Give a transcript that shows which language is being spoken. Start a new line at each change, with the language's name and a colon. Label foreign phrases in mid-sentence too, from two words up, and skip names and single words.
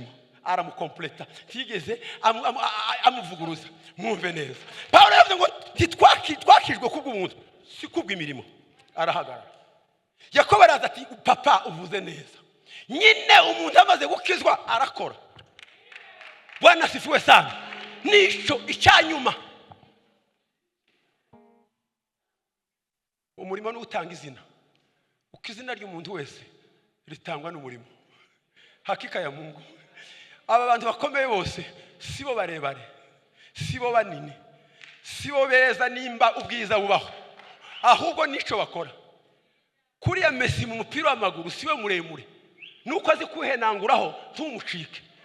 Kinyarwanda: Aramukompleta, tigeze amuvuguruza. Mwumve neza, Paulo yavuze ngo twakijwe kubw'umuntu, si kubw'imirimo. Arahagarara. Yakobo araza ati papa uvuze neza. Nyine umuntu amaze gukizwa arakora.
Swahili: Bwana asifiwe sana.
Kinyarwanda: Nico icyanyuma. Umurimo ni utanga izina. Ukizina ry'umuntu wese ritangwa n'umurimo.
Swahili: Hakika ya Mungu.
Kinyarwanda: Aba bantu bakomeye bose sibo barebare, sibo banini, sibo beza nimba ubwiza bubaho, ahubwo nico bakora. Kuriya Messi mu mupira w'amaguru siwe muremure, nuko azi kuhenanguraho ntumucike.